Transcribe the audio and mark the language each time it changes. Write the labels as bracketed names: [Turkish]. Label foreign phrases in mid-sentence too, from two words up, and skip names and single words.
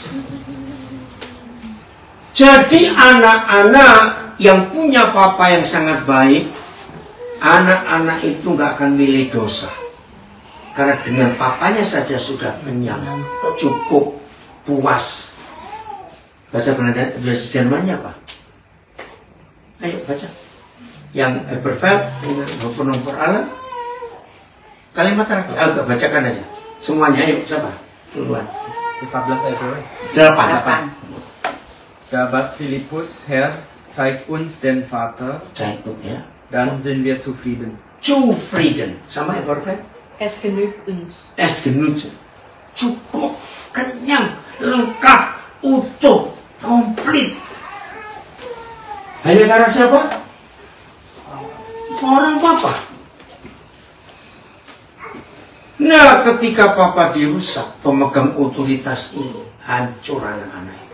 [Indonesian] Jadi anak-anak yang punya papa yang sangat baik, anak-anak itu nggak akan milih dosa. Karena dengan papanya saja sudah kenyang, cukup, puas. Bahasa Belanda, bahasa Jermannya apa? Ayo baca. Yang perfect dengan Hoffnung für alle. Kalimat terakhir, bacakan aja. Semuanya, ayo, siapa? Duluan. 14 ayat 8. [German] Da bat Philippus, Herr, zeig uns den Vater, [Indonesian] ya. [German] dann sind wir zufrieden. [Indonesian] Zufrieden. Sama ya, perfect? [German] Es genügt uns. Es genügt. [Indonesian] Cukup, kenyang, lengkap, utuh, komplit. Hanya karena siapa? Orang papa. Nah, ketika papa dirusak, pemegang otoritas ini hancur anak-anak itu.